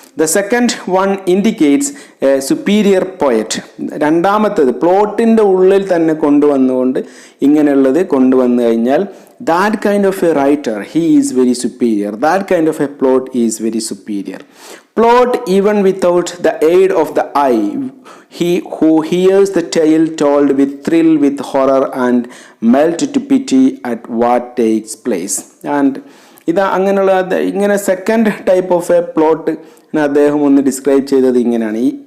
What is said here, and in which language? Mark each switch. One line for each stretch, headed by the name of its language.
English: The second one indicates a superior poet.
Malayalam: രണ്ടാമത്തത് പ്ലോട്ടിൻ്റെ ഉള്ളിൽ തന്നെ കൊണ്ടുവന്നുകൊണ്ട് ഇങ്ങനെയുള്ളത് കൊണ്ടുവന്നു കഴിഞ്ഞാൽ
English: that kind of a writer, he is very superior. That kind of a plot is very superior. Plot even without the aid of the eye. He who hears the tale told with thrill, with horror, and melt to pity at what takes place.
Malayalam: And ഇങ്ങനെ
English: second type of a plot
Malayalam: അദ്ദേഹം ഒന്ന് describe ചെയ്തത് ഇങ്ങനെയാണ്.